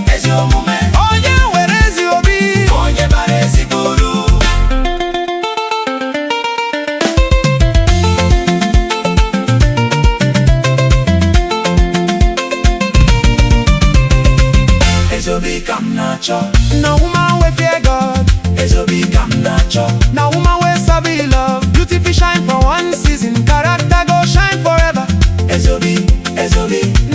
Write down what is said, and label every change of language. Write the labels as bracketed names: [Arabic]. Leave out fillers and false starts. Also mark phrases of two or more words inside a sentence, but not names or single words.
[Igbo] EZI OBI. EZI OBI [Nigerian Pidgin] come natural. No woman we fear God. [Igbo] EZI OBI [Nigerian Pidgin] come natural. No woman we sabi love. Beauty fi shine for one season, character go shine forever. [Igbo] EZI OBI, EZI OBI.